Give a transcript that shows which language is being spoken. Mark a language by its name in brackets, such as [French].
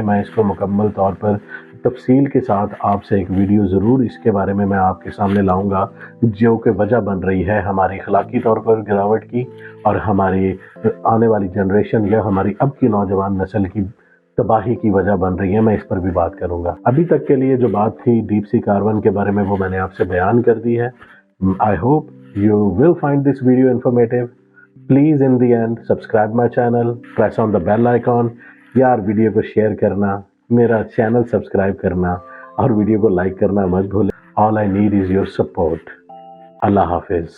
[Urdu] میں اس کو مکمل طور پر تفصیل کے ساتھ آپ سے ایک ویڈیو ضرور اس کے بارے میں آپ کے سامنے لاؤں گا، جو کہ وجہ بن رہی ہے ہماری اخلاقی طور پر گراوٹ کی اور ہماری آنے والی جنریشن یا ہماری اب کی نوجوان نسل کی تباہی کی وجہ بن رہی ہے. میں اس پر بھی بات کروں گا. ابھی تک کے لیے جو بات تھی ڈیپ سیک R1 کے بارے میں وہ میں نے آپ سے بیان کر دی ہے. [English] I hope you will find this video informative. Please in the end subscribe my channel, press on the bell icon. [Urdu] یار ویڈیو کو شیئر کرنا، میرا چینل سبسکرائب کرنا اور ویڈیو کو لائک کرنا مت بھولیں. [English] All I need is your support. [Urdu] اللہ حافظ.